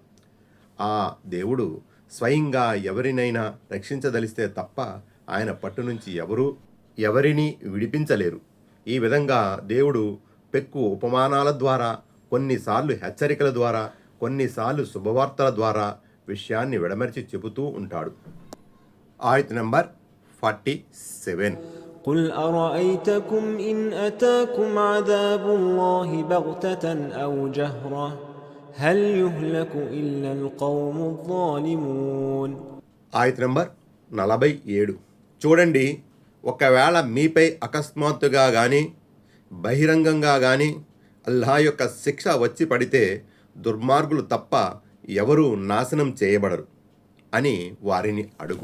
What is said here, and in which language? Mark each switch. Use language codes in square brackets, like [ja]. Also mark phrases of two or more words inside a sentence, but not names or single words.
[te] ఆ దేవుడు స్వయంగా ఎవరినైనా రక్షించదలిస్తే తప్ప ఆయన పట్టు నుంచి ఎవరిని విడిపించలేరు. ఈ విధంగా దేవుడు పెక్కు ఉపమానాల ద్వారా, కొన్నిసార్లు హెచ్చరికల ద్వారా, కొన్నిసార్లు శుభవార్తల ద్వారా విషయాన్ని విడమర్చి చెబుతూ ఉంటాడు. ఆయత్ నంబర్ 47. [ar] قل أرأيتكم إن أتاكم عذاب الله بغتة أو جهرة هل يهلك إلا القوم الظالمون. [te] ఆయత్ నంబర్ 47. చూడండి, ఒకవేళ మీపై అకస్మాత్తుగా కానీ బహిరంగంగా కానీ అల్లాహ్ యొక్క శిక్ష వచ్చి పడితే దుర్మార్గులు తప్ప ఎవరూ నాశనం చేయబడరు అని వారిని అడుగు.